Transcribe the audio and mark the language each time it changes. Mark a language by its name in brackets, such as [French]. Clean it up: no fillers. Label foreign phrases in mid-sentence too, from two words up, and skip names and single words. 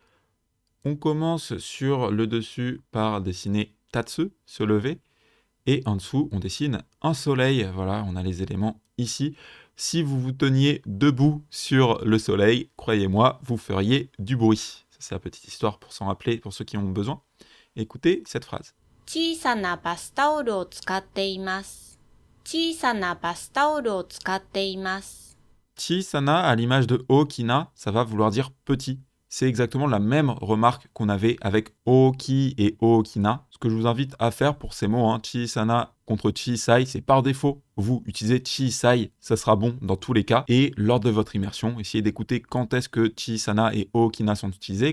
[French] On commence sur le dessus par dessiner tatsu, se lever, et en dessous, on dessine un soleil. Voilà, on a les éléments ici. Si vous vous teniez debout sur le soleil, croyez-moi, vous feriez du bruit. Ça, c'est la petite histoire pour s'en rappeler, pour ceux qui ont besoin. Écoutez cette phrase. [Japanese] 小さなバスタオルを使っています。小さなバスタオルを使っています。 [French] Chisana, à l'image de okina, ça va vouloir dire petit. C'est exactement la même remarque qu'on avait avec oki et okina. Ce que je vous invite à faire pour ces mots, chisana contre chisai, c'est par défaut. Vous utilisez chisai, ça sera bon dans tous les cas. Et lors de votre immersion, essayez d'écouter quand est-ce que chisana et okina sont utilisés.